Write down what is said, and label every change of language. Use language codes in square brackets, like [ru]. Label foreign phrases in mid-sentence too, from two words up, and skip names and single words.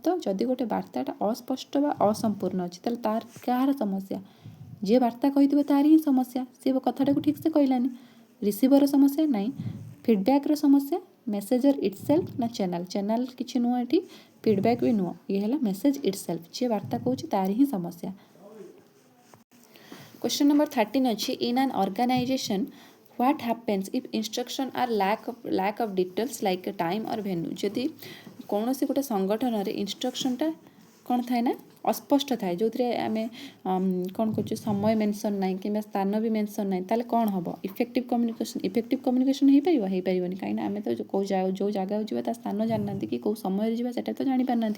[or] ଯଦି ଗୋଟେ ବାର୍ତ୍ତାଟା ଅସ୍ପଷ୍ଟ ବା ଅସମ୍ପୂର୍ଣ୍ଣ ଅଛି ତାହେଲେ ତାର କାହାର ସମସ୍ୟା? ଯିଏ ବାର୍ତ୍ତା କହିଥିବ ତାର ହିଁ ସମସ୍ୟା, ସିଏ କଥାଟାକୁ ଠିକ୍ସେ କହିଲାନି। ରିସିଭର ସମସ୍ୟା ନାହିଁ, ଫିଡ଼ବ୍ୟାକ୍ର ସମସ୍ୟା, [en] message itself [or] ନା ଚ୍ୟାନେଲ୍? ଚ୍ୟାନେଲ୍ କିଛି ନୁହଁ ଏଠି, ଫିଡ଼ବ୍ୟାକ୍ ବି ନୁହଁ, ଇଏ ହେଲା [en] message itself. [or] ଯିଏ ବାର୍ତ୍ତା କହୁଛି ତାର ହିଁ ସମସ୍ୟା। [en] Question number 13 ଅଛି, in an organization what happens if instruction are lack of details like time or venue। [or] ଯଦି କୌଣସି ଗୋଟେ ସଂଗଠନରେ ଇନଷ୍ଟ୍ରକ୍ସନଟା କ'ଣ ଥାଏ ନା ଅସ୍ପଷ୍ଟ ଥାଏ, ଯେଉଁଥିରେ ଆମେ କ'ଣ କରୁଛୁ, ସମୟ ମେନସନ୍ ନାହିଁ କିମ୍ବା ସ୍ଥାନ ବି ମେନସନ୍ ନାହିଁ, ତାହେଲେ କ'ଣ ହେବ? [en] effective communication [or] ହେଇପାରିବନି। କାହିଁକିନା ଆମେ ତ ଯେଉଁ ଜାଗାକୁ ଯିବା ତା ସ୍ଥାନ ଜାଣିନାହାନ୍ତି, କି କେଉଁ ସମୟରେ ଯିବା ସେଟା ତ ଜାଣିପାରୁନାହାନ୍ତି।